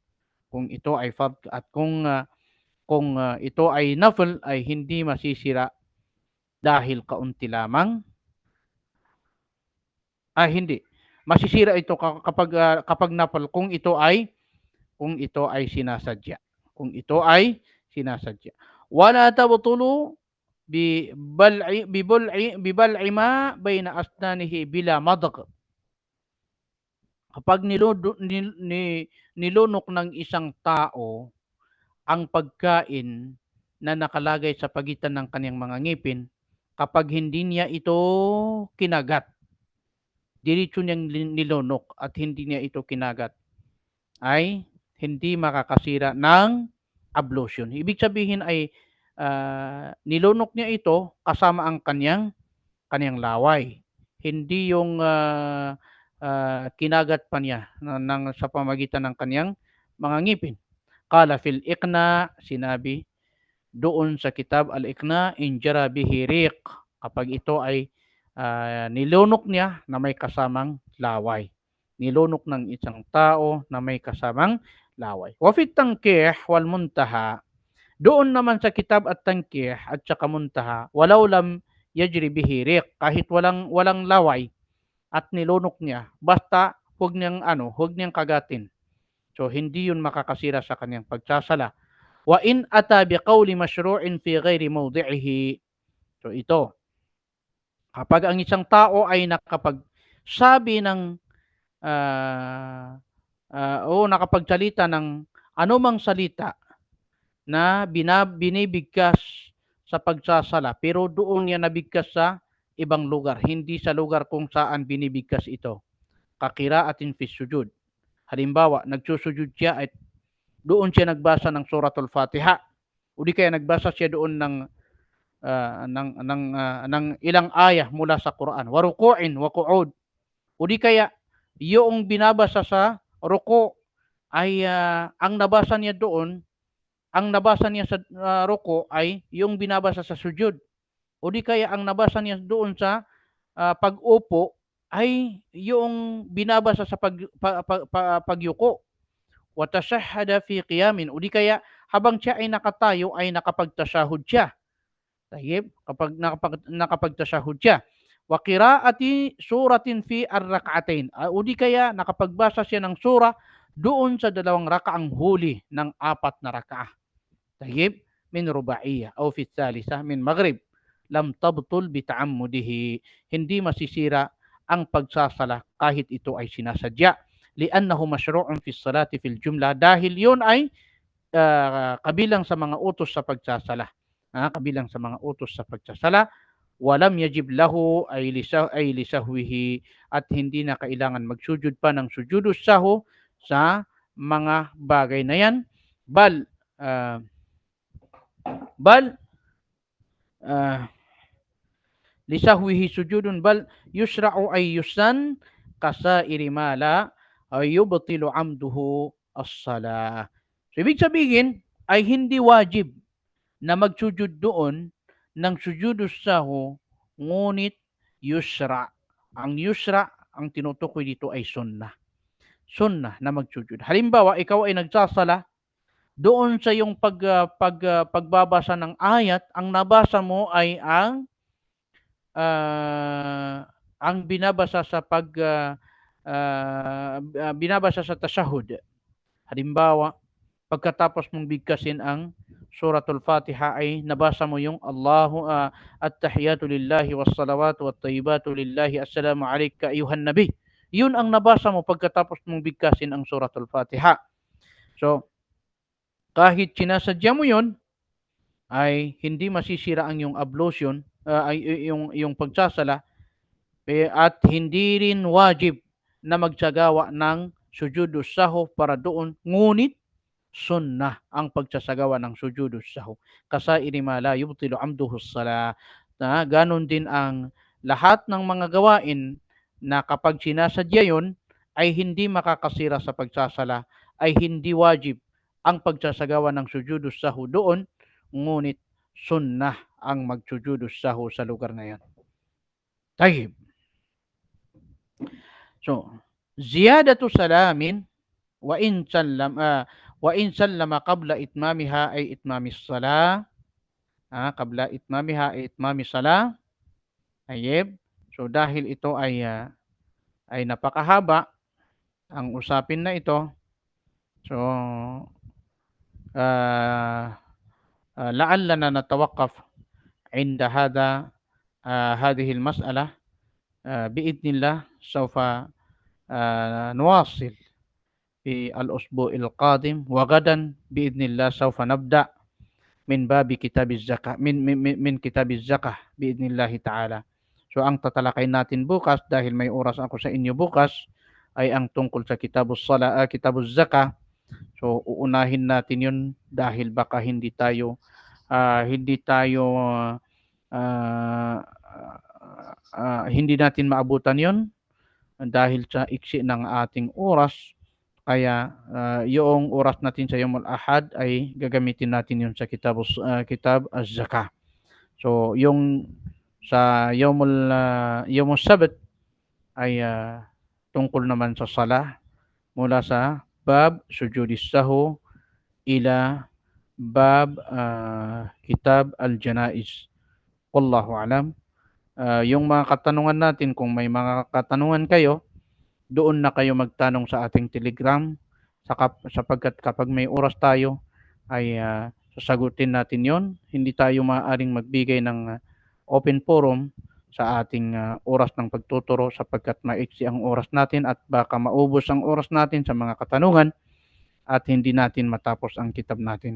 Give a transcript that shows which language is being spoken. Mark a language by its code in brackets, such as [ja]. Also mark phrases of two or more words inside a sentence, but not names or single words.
[tl] Kung ito ay fard at kung kung ito ay nafl ay hindi masisira dahil kaunti lamang. Hindi. Masisira ito kapag nafl kung ito ay sinasadya. Kung ito ay sinasadya. [ar] ولا تبطل ببلع ما بين أسنانه بلا مضغ. [tl] Kapag nilunok ng isang tao ang pagkain na nakalagay sa pagitan ng kanyang mga ngipin, kapag hindi niya ito kinagat, diretso niyang nilunok at hindi niya ito kinagat, ay hindi makakasira ng ablution. Ibig sabihin ay nilunok niya ito kasama ang kanyang laway. Hindi yung kinagat pa niya sa pamagitan ng kanyang mga ngipin. [ar] قال في الإقناع, [tl] sinabi doon sa [ar] كتاب الإقناع, إن جرى به ريق, [tl] kapag ito ay nilunok niya na may kasamang laway. Nilunok ng isang tao na may kasamang laway. [ar] وفي التنقيح والمنتهى, [tl] doon naman sa [ar] كتاب التنقيح [tl] at saka muntaha, [ar] ولو لم يجر به ريق, [tl] kahit walang laway at nilunok niya, basta huwag niyang kagatin. So hindi yun makakasira sa kanyang pagsasala. [ar] وإن أتى بقول مشروع في غير موضعه. [tl] So ito, kapag ang isang tao ay nakapagsabi ng nakapagsalita ng anumang salita na binibigkas sa pagsasala, pero doon niya nabigkas sa ibang lugar, hindi sa lugar kung saan binibigkas ito. [ar] كقراءة في سجود. [tl] Halimbawa, nagsusujud siya at doon siya nagbasa ng suratul Fatiha. O di kaya nagbasa siya doon ng ilang ayah mula sa Quran. [ar] وركوع وقعود. [tl] O di kaya yung binabasa sa ruku ay ang nabasa niya sa ruku ay yung binabasa sa sujud. O di kaya ang nabasa niya doon sa pag-upo ay yung binabasa sa pagyuko. [ar] وتشهد في قيام, [tl] o di kaya habang siya ay nakatayo ay nakapagtashahud siya. Tayyib, kapag nakapagtashahud siya. [ar] وقراءة سورة في الركعتين, [tl] o di kaya nakapagbasa siya ng sura doon sa 2 rakaang huli ng 4 na rakaah. [ar] طيب من رباعية o في ثالثة من مغرب لم تبطل بتعمده, [tl] hindi masisira ang pagsasala kahit ito ay sinasadya. [ar] لأنه مشروع في الصلاة في الجملة, [tl] dahil yun ay kabilang sa mga utos sa pagsasala. Kabilang sa mga utos sa pagsasala. [ar] ولم يجب له أي لسهوه, [tl] at hindi na kailangan magsujud pa ng [ar] سجود السهو [tl] sa mga bagay na yan. [ar] بل لسهوه سجود بل يشرع أي يسن كسائر ما لا أي يبطل عمده الصلاة. [tl] So, ibig sabihin ay hindi wajib na magsujud doon ng [ar] سجود السهو, [tl] ngunit yusra. Ang yusra, ang tinutukoy dito ay sunnah. Sunnah na magsujud. Halimbawa, ikaw ay nagsasala, doon sa yung pagbabasa ng ayat, ang nabasa mo ay ang binabasa sa binabasa sa tashahud. Halimbawa, pagkatapos mong bigkasin ang suratul Fatiha ay nabasa mo yung [ar] الله التحيات لله والصلوات والطيبات لله السلام عليك أيها النبي. [tl] Yun ang nabasa mo pagkatapos mong bigkasin ang suratul Fatiha. So, kahit sinasadya mo yun, ay hindi masisira ang yung ablution, yung pagsasala, at hindi rin wajib na magsagawa ng [ar] سجود السهو [tl] para doon, ngunit sunnah ang pagsasagawa ng [ar] سجود السهو. كسائر ما لا يبطل عمده الصلاة. [tl] Ganon din ang lahat ng mga gawain na kapag sinasadya yun ay hindi makakasira sa pagsasala, ay hindi wajib ang pagsasagawa ng [ar] سجود السهو [tl] doon, ngunit sunnah ang magsujudus sahu sa lugar na yan. [ar] طيب So زيادة سلام وإن سلم وإن سلم قبل إتمامها أي إتمام الصلاة قبل إتمامها أي إتمام الصلاة ayib. [tl] So dahil ito ay napakahaba ang usapin na ito, so [ar] لعلنا نتوقف عند هذه المسألة. بإذن الله سوف نواصل في الأسبوع القادم، وغدا بإذن الله سوف نبدأ من باب كتاب الزكاة من كتاب الزكاة بإذن الله تعالى. [tl] So ang tatalakayin natin bukas, dahil may oras ako sa inyo bukas, ay ang tungkol sa [ar] كتاب الزكاة. [tl] So uunahin natin 'yun dahil baka hindi tayo hindi natin maabutan 'yun dahil sa iksi ng ating oras. Kaya yung oras natin sa [ar] يوم الأحد [tl] ay gagamitin natin 'yun sa [ar] كتاب الزكاة. [tl] So yung sa [ar] يوم السبت [tl] ay tungkol naman sa salah, mula sa [ar] باب سجود السهو إلى باب كتاب الجنائز. Wallahu alam. [tl] Yung mga katanungan natin, kung may mga katanungan kayo, doon na kayo magtanong sa ating Telegram, sapagkat kapag may oras tayo ay sasagutin natin yon. Hindi tayo maaaring magbigay ng open forum sa ating oras ng pagtuturo, sapagkat maiksi ang oras natin at baka maubos ang oras natin sa mga katanungan at hindi natin matapos ang kitab natin.